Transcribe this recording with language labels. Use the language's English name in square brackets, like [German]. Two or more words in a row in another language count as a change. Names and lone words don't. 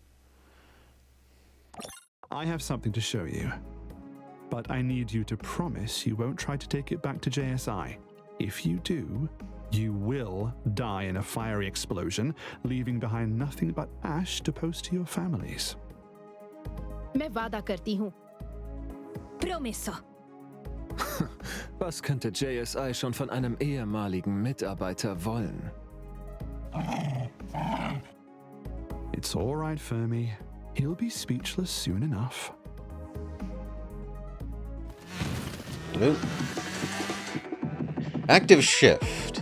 [English] I have something to show you. But I need you to promise you won't try to take it back to JSI. If you do, you will die in a fiery explosion, leaving behind nothing but ash to post to your families. [Hindi] मैं वादा करती हूँ। Promesso. [German] Was könnte JSI schon von einem ehemaligen Mitarbeiter wollen? [English] It's all right, Fermi. He'll be speechless soon enough. Ooh. Active shift.